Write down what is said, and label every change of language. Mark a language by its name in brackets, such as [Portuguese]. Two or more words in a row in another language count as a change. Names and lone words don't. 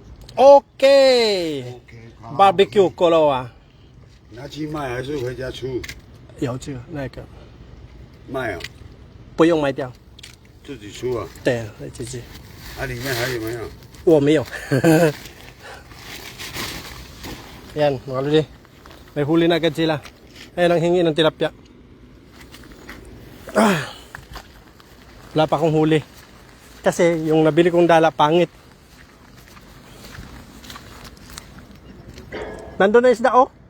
[Chinese] OK，好 barbecue 够了啊？拿去卖还是回家出？有这个那个卖啊，不用卖掉，自己出啊。对，姐姐，啊，里面还有没有？我没有。 [Filipino] Yan, mga lodi. May huli na agad sila. Ayan ang hingi ng tilapia. Wala pa akong huli. Kasi yung nabili kong dala, pangit. Nandun na isda, oh.